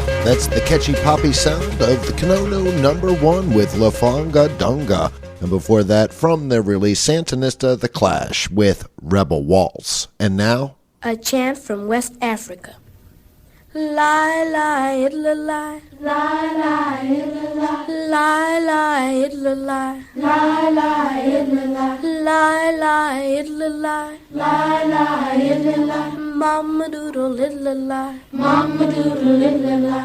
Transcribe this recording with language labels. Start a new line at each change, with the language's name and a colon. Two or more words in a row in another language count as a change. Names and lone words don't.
English: That's the catchy poppy sound of the Kanono #1 with La Fanga Dunga. And before that, from their release Santanista, The Clash with Rebel Waltz. And now, a chant from West Africa. Lie, lie, idla, lie. Lie, lie, idla, lie. Lie, lie, idla, lie. Lie, lie, idla, lie. Lie, lie, idla, lie. Lie, lie, idla, lie. Mama doodle, idla, lie. Mama doodle, idla, lie.